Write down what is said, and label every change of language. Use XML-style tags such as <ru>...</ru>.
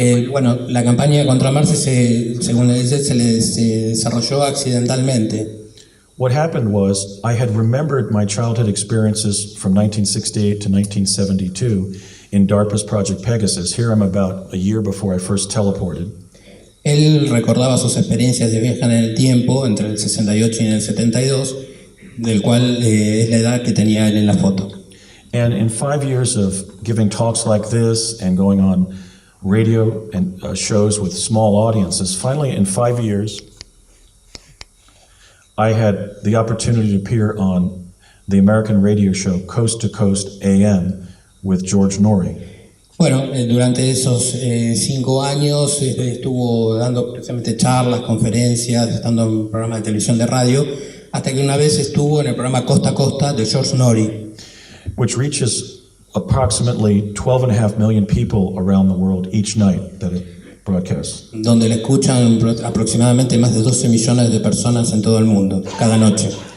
<es>Bueno, la campaña contra Marte, según él dice, se desarrolló accidentalmente.</es> <en>What happened was I had remembered my childhood experiences from 1968 to 1972 in DARPA's Project Pegasus. Here I'm about a year before I first teleported.</en> <es>Él recordaba sus experiencias de viaje en el tiempo entre el 68 y el 72, del cual es la edad que tenía él en la foto.</es> <en>And in 5 years of giving talks like this and going on radio and shows with small audiences, finally in 5 years, I had the opportunity to appear on the American radio show Coast to Coast AM with George Norrie.</en> <es>Bueno, durante esos 5 años estuvo dando precisamente charlas, conferencias, estando en un programa de televisión, de radio, hasta que una vez estuvo en el programa Costa a Costa de George Norrie,</es> <en>which reaches approximately 12.5 million people around the world each night that it broadcasts.</en> <es>donde le escuchan aproximadamente más de 12 millones de personas en todo el mundo, cada noche.</es>